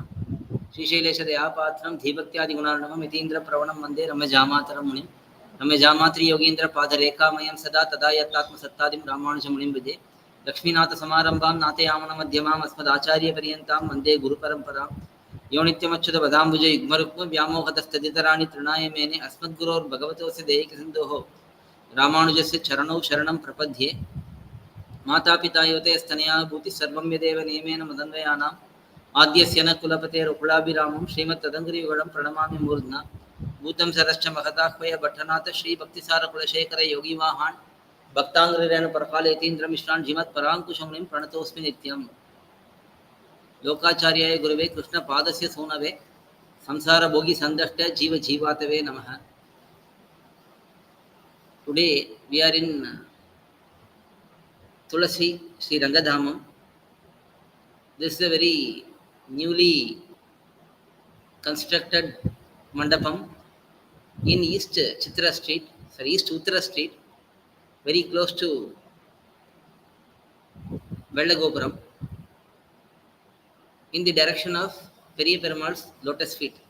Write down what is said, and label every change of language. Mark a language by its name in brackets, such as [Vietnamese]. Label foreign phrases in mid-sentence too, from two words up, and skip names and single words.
[Sanskrit] श्रीशैलेशदया पात्रं धीभक्त्यादि गुणार्णवम् यतीन्द्र प्रवणं वन्दे रम्यजामातरं मुनिम् रम्यजामात्रि योगीन्द्र पादरेखामयं सदा तदा यत्तात्म सत्तादिं रामानुजमुनिं विजे लक्ष्मीनाथ समारम्भां नाथयामुन मध्यमाम् अस्मदाचार्य पर्यन्तां वन्दे गुरु परम्पराम् यो नित्यमच्युत पदाम्बुज युग्मरुक्म व्यामोहतस्तदितराणि तृणाय मेने अस्मद्गुरोर् भगवतोऽस्य देहिकसिन्धोः रामानुजस्य चरणौ शरणं प्रपद्ये मातापिता युवते स्तनया भूति सर्वं यदेव नियमेन मदन्वयानाम् आद्यस्य न कुलपतेरुकुलाभिरामं श्रीमत्तदङ्घ्रियुगलं प्रणमामि मूर्ध्ना भूतं सरश्च महदाह्वय भट्टनाथ श्रीभक्तिसारकुलशेखर योगिवाहान् भक्ताङ्घ्रिरेणुपरकालयतीन्द्रमिश्रान् श्रीमत्पराङ्कुशमुनिं प्रणतोऽस्मि नित्यम् लोकाचार्याय गुरुवे कृष्णपादस्य सूनवे संसारभोगी सन्दष्ट जीव जीवातवे नमः. [English] Today we are in Tulasi Sri Rangadhamam. This is a very newly constructed mandapam in East Chitra Street, sorry, East Uttara Street, very close to Vellagopuram, in the direction of Periya Perumal's Lotus Feet.